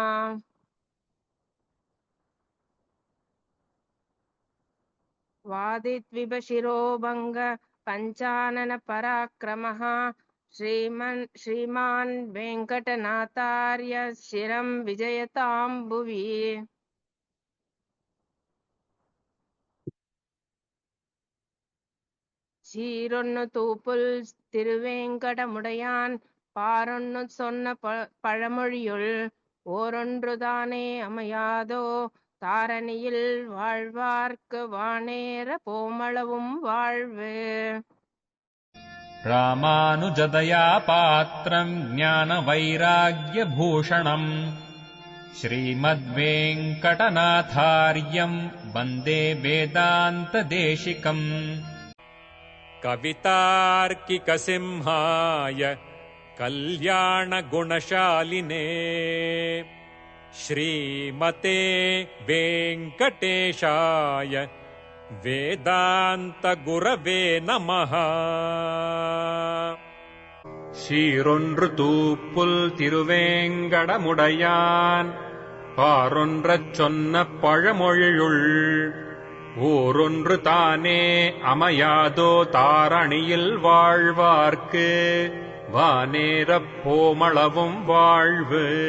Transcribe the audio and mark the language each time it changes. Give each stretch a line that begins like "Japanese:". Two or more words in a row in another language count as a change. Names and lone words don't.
Sanskrit: वादिद्विभशिरोभङ्ग पञ्चानन पराक्रमः श्रीमान् वेङ्कटनाथार्य शिरं विजयतां भुवि।
Tamil: சீரொன்னு தூப்புல் திருவேங்கடமுடையான் பாரொன்னு சொன்ன பழமொழியுள் ஓரொன்றுதானே அமையாதோ தாரணியில் வாழ்வார்க்கு வானேற போமளவும் வாழ்வு.
Sanskrit: रामानुजदया पात्रम् ज्ञानवैराग्यभूषणम् श्रीमद्वेङ्कटनाथार्यम् वन्दे वेदान्तदेशिकम् कवितार्किकसिंहाय कल्याणगुणशालिने श्रीमते वेङ्कटेशाय वेदान्तगुरवे नमः।
Tamil: சீரொன்று தூப்புல் திருவேங்கடமுடையான் பாரொன்றச் சொன்ன பழமொழியுள் ஊரொன்று தானே அமையாதோ தாரணியில் வாழ்வார்க்கு வானேறப் போமளவும் வாழ்வு.